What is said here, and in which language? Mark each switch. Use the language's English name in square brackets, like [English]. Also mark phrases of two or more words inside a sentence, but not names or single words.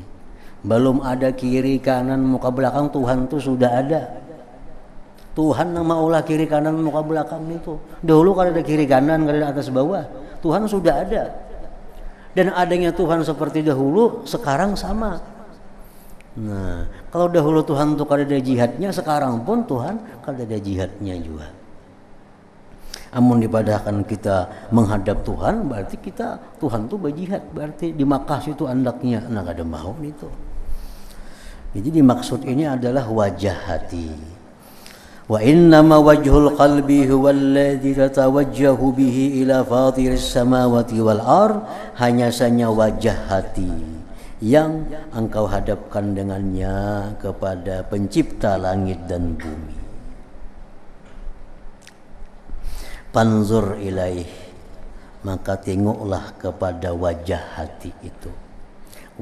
[Indonesian] Belum ada kiri kanan muka belakang, Tuhan itu sudah ada. Tuhan yang maulah kiri kanan muka belakang itu. Dahulu kan ada kiri kanan, kan ada atas bawah. Tuhan sudah ada. Dan adanya Tuhan seperti dahulu sekarang sama. Nah, kalau dahulu Tuhan itu kada ada jihadnya, sekarang pun Tuhan kada ada jihadnya juga. [Banjar] Amun dipadahkan kita menghadap Tuhan, berarti kita Tuhan itu berjihad, berarti di Makkah itu andaknya, nah kada mau itu. [Indonesian] Jadi dimaksud ini adalah wajah hati. [Arabic] وإنما وجه القلب هو الذي تتوجه به إلى فاطر السماوات والأرض, [Indonesian] hanya saja wajah hati yang engkau hadapkan dengannya kepada pencipta langit dan bumi. [Arabic] فانظر إليه, [Indonesian] maka tengoklah kepada wajah hati itu.